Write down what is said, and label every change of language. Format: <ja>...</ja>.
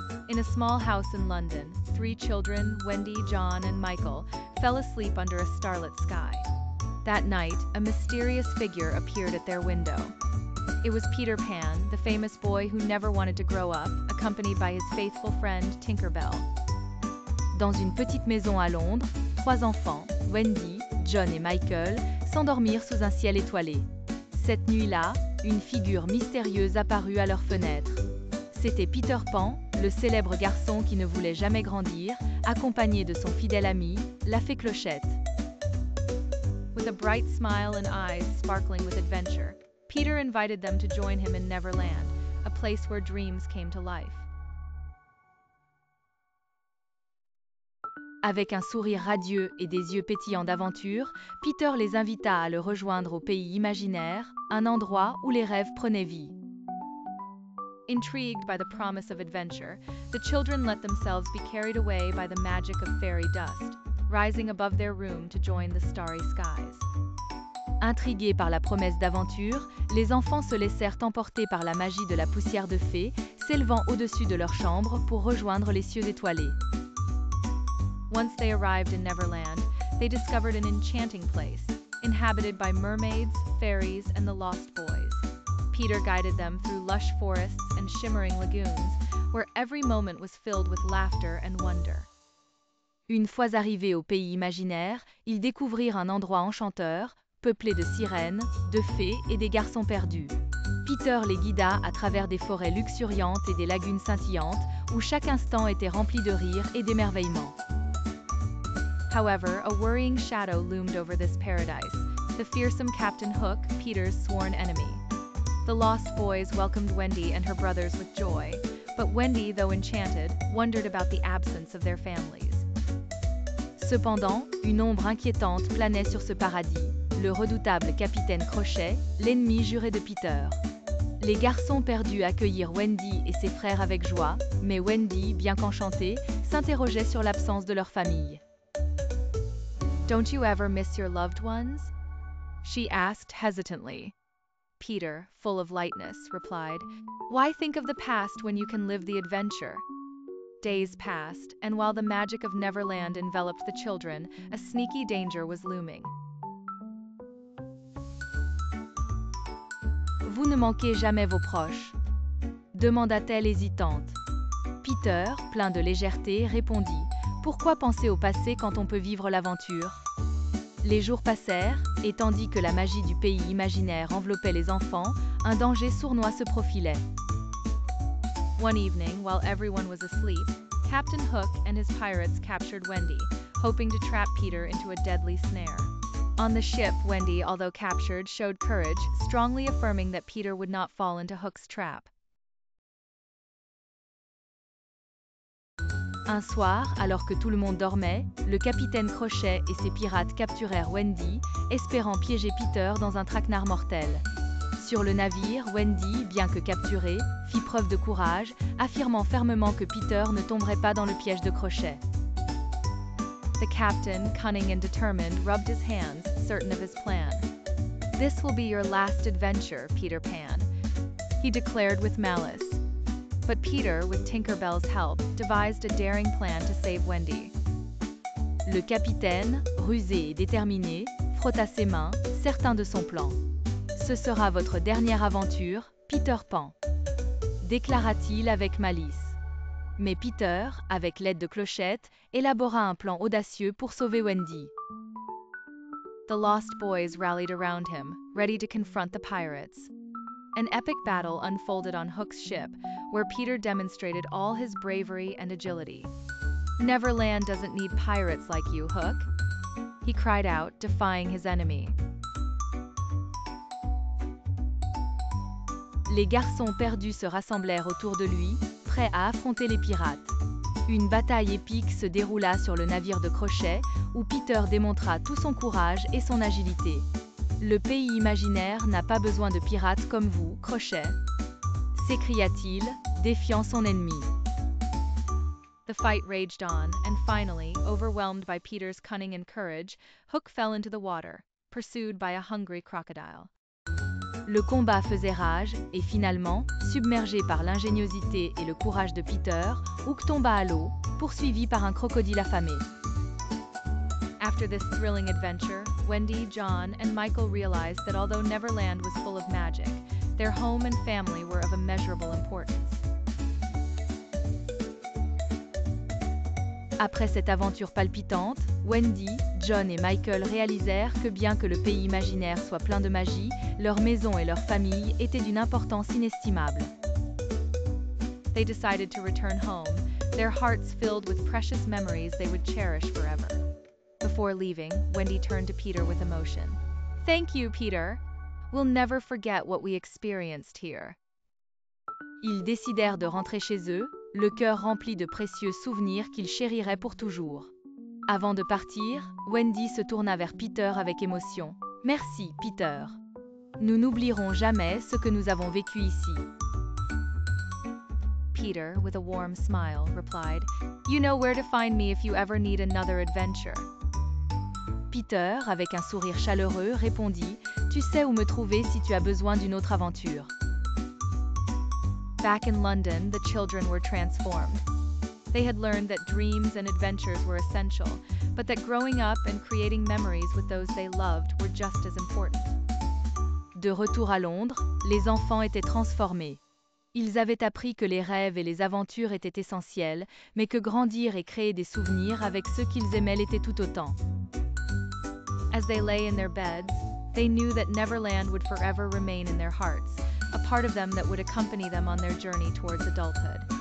<en>In a small house in London, three children, Wendy, John, and Michael, fell asleep under a starlit sky. That night, a mysterious figure appeared at their window. It was Peter Pan, the famous boy who never wanted to grow up, accompanied by his faithful friend Tinker Bell.</en> <fr>Dans une petite maison à Londres, trois enfants, Wendy, John et Michael, s'endormirent sous un ciel étoilé. Cette nuit-là, une figure mystérieuse apparut à leur fenêtre. C'était Peter Pan, le célèbre garçon qui ne voulait jamais grandir, accompagné de son fidèle ami, la fée Clochette.</fr> <en>With a bright smile and eyes sparkling with adventure, Peter invited them to join him in Neverland, a place where dreams came to life.</en> <fr>Avec un sourire radieux et des yeux pétillants d'aventure, Peter les invita à le rejoindre au pays imaginaire, un endroit où les rêves prenaient vie.</fr> <en>Intrigued by the promise of adventure, the children let themselves be carried away by the magic of fairy dust, rising above their room to join the starry skies.</en> <fr>Intrigués par la promesse d'aventure, les enfants se laissèrent emporter par la magie de la poussière de fée, s'élevant au-dessus de leur chambre pour rejoindre les cieux étoilés.</fr> <en>Once they arrived in Neverland, they discovered an enchanting place, inhabited by mermaids, fairies, and the lost boys. Peter guided them through lush forests and shimmering lagoons, where every moment was filled with laughter and wonder.</en> <fr>Une fois arrivés au pays imaginaire, ils découvrirent un endroit enchanteur, peuplé de sirènes, de fées et des garçons perdus. Peter les guida à travers des forêts luxuriantes et des lagunes scintillantes, où chaque instant était rempli de rire et d'émerveillement.</fr> <en>However, a worrying shadow loomed over this paradise, the fearsome Captain Hook, Peter's sworn enemy. The lost boys welcomed Wendy and her brothers with joy, but Wendy, though enchanted, wondered about the absence of their families.</en> <fr>Cependant, une ombre inquiétante planait sur ce paradis, le redoutable capitaine Crochet, l'ennemi juré de Peter. Les garçons perdus accueillirent Wendy et ses frères avec joie, mais Wendy, bien qu'enchantée, s'interrogeait sur l'absence de leur famille.</fr> <en>Don't you ever miss your loved ones? She asked hesitantly. Peter, full of lightness, replied, Why think of the past when you can live the adventure? Days passed, and while the magic of Neverland enveloped the children, a sneaky danger was looming.</en> <fr>Vous ne manquez jamais vos proches? Demanda-t-elle hésitante. Peter, plein de légèreté, répondit, Pourquoi penser au passé quand on peut vivre l'aventure? Les jours passèrent, et tandis que la magie du pays imaginaire enveloppait les enfants, un danger sournois se profilait.</fr> <en>One evening, while everyone was asleep, Captain Hook and his pirates captured Wendy, hoping to trap Peter into a deadly snare. On the ship, Wendy, although captured, showed courage, strongly affirming that Peter would not fall into Hook's trap.</en> <fr>Un soir, alors que tout le monde dormait, le capitaine Crochet et ses pirates capturèrent Wendy, espérant piéger Peter dans un traquenard mortel. Sur le navire, Wendy, bien que capturée, fit preuve de courage, affirmant fermement que Peter ne tomberait pas dans le piège de Crochet.</fr> <en>The captain, cunning and determined, rubbed his hands, certain of his plan. This will be your last adventure, Peter Pan, he declared with malice. But Peter, with Tinker Bell's help, devised a daring plan to save Wendy.</en> <fr>Le capitaine, rusé et déterminé, frotta ses mains, certain de son plan. Ce sera votre dernière aventure, Peter Pan, déclara-t-il avec malice. Mais Peter, avec l'aide de Clochette, élabora un plan audacieux pour sauver Wendy.</fr> <en>The lost boys rallied around him, ready to confront the pirates. An epic battle unfolded on Hook's ship, where Peter demonstrated all his bravery and agility. Neverland doesn't need pirates like you, Hook, he cried out, defying his enemy.</en> <fr>Les garçons perdus se rassemblèrent autour de lui, prêts à affronter les pirates. Une bataille épique se déroula sur le navire de Crochet, où Peter démontra tout son courage et son agilité. Le pays imaginaire n'a pas besoin de pirates comme vous, Crochet, s'écria-t-il, défiant son ennemi.</fr> <en>The fight raged on, and finally, overwhelmed by Peter's cunning and courage, Hook fell into the water, pursued by a hungry crocodile.</en> <fr>Le combat faisait rage et finalement, submergé par l'ingéniosité et le courage de Peter, Hook tomba à l'eau, poursuivi par un crocodile affamé.</fr> <en>After this thrilling adventure, Wendy, John, and Michael realized that although Neverland was full of magic, their home and family were of immeasurable importance.</en> <fr>Après cette aventure palpitante, Wendy, John et Michael réalisèrent que bien que le pays imaginaire soit plein de magie, leur maison et leur famille étaient d'une importance inestimable.</fr> <en>They decided to return home, their hearts filled with precious memories they would cherish forever. Before leaving, Wendy turned to Peter with emotion. "Thank you, Peter. We'll never forget what we experienced here."</en> <fr>Ils décidèrent de rentrer chez eux, le cœur rempli de précieux souvenirs qu'ils chériraient pour toujours. Avant de partir, Wendy se tourna vers Peter avec émotion. « Merci, Peter. Nous n'oublierons jamais ce que nous avons vécu ici.</fr> <en>» Peter, with a warm smile, replied, "You know where to find me if you ever need another adventure."</en> <fr>Peter, avec un sourire chaleureux, répondit, « Tu sais où me trouver si tu as besoin d'une autre aventure. »</fr> <en>Back in London, the children were transformed. They had learned that dreams and adventures were essential, but that growing up and creating memories with those they loved were just as important.</en> <fr>De retour à Londres, les enfants étaient transformés. Ils avaient appris que les rêves et les aventures étaient essentiels, mais que grandir et créer des souvenirs avec ceux qu'ils aimaient l'étaient tout autant.</fr> <en>As they lay in their beds, they knew that Neverland would forever remain in their hearts, a part of them that would accompany them on their journey towards adulthood.</en>